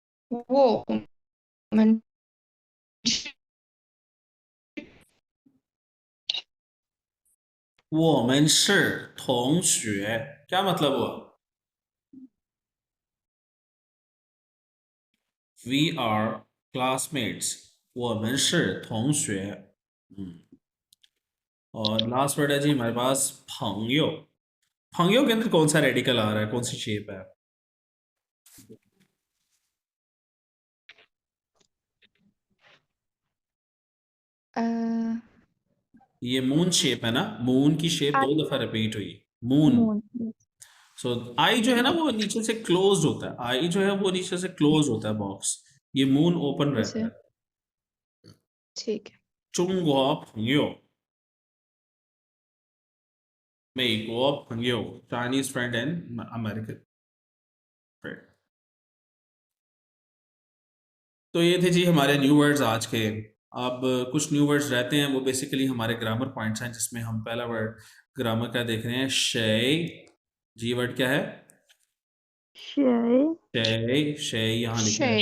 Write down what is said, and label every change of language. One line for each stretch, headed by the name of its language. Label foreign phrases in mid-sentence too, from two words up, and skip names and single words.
Chinese: वो मन 我们是同学
Hindi: क्या मतलब हुआ?
English: We are classmates.
Chinese: 我们是同学。
Hindi: और
English: last word
Hindi: है जी हमारे पास 朋友। 朋友 के अंदर कौन सा रेडिकल आ रहा है, कौन सी शेप है? ये
English: moon shape
Hindi: है ना, मून की शेप 2 दफा रिपीट हुई, मून। सो आई जो है ना वो नीचे से क्लोज होता है, आई जो है वो नीचे से क्लोज होता है बॉक्स, ये
English: moon open
Hindi: रहता जैसे है। ठीक है
Chinese: 中国朋友，美国朋友
English: Chinese friend and American friend।
Hindi: तो ये थे जी हमारे
English: new words
Hindi: आज के। अब कुछ
English: new words
Hindi: रहते हैं, वो बेसिकली हमारे
English: grammar points
Hindi: हैं, जिसमें हम पहला वर्ड ग्रामर का देख रहे हैं, शेय। जी वर्ड क्या है? शेय। शेय, शेय यहाँ लिखा है